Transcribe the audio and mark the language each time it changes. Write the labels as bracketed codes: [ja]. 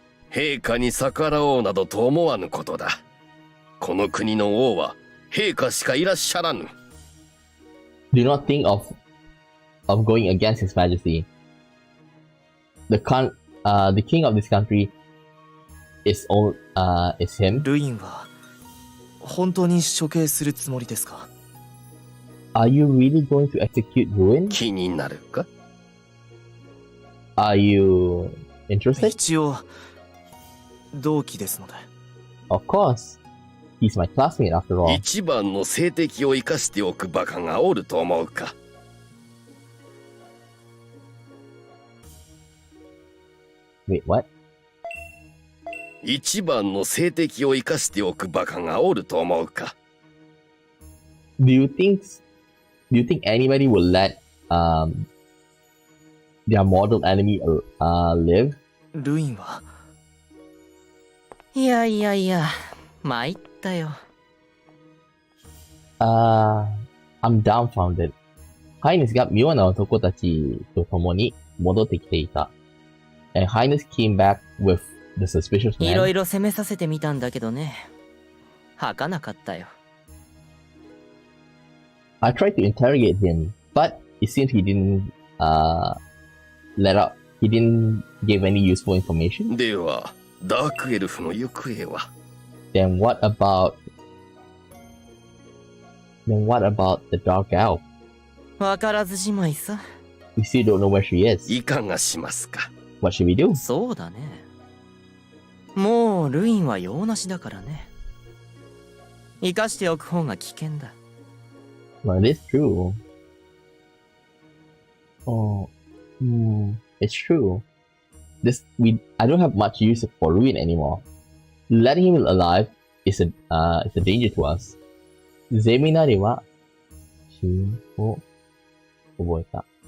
[ja] 陛下に逆らおうなどと思わぬことだ。この国の王は陛下しかいらっしゃらぬ。 [en] Do not think of going against His Majesty. The king of this country is him. [ja] ルインは本当に処刑するつもりですか？ [en] Are you really going to execute Ruin? [ja] 気になるか？ [en] Are you interested? [ja] 一応同期ですので。 [en] Of course. He's my classmate after all. [ja] 一番の政敵を生かしておくバカがおると思うか。 [en] Wait, what? [ja] 一番の政敵を生かしておくバカがおると思うか。 [en] Do you think anybody will let their mortal enemy live? [ja] ルインは。いやいやいや、参ったよ。 [en] I'm dumbfounded. [ja] ハイネスが妙な男たちと共に戻ってきていた。 [en] And Highness came back with the suspicious [ja] いろい [en] man. [ja] ろ攻めさせてみたんだけどね。吐かなかったよ。 [en] I tried to interrogate him, but it seems he didn't let up. He didn't give any useful information. [ja] では、ダークエルフの行方は？ [en] Then what about the dark elf? [ja] わからずじまいさ。 [en] We still don't know where she is. [ja] いかがしますか？ [en] What should we do? [ja] そうだね。もうルインは用なしだからね。生かしておく方が危険だ。 [en] Well, it is true. Oh, it's true. I don't have much use for Ruin anymore. Letting him alive is a danger to us. [ja] ゼミナリは死を覚えた。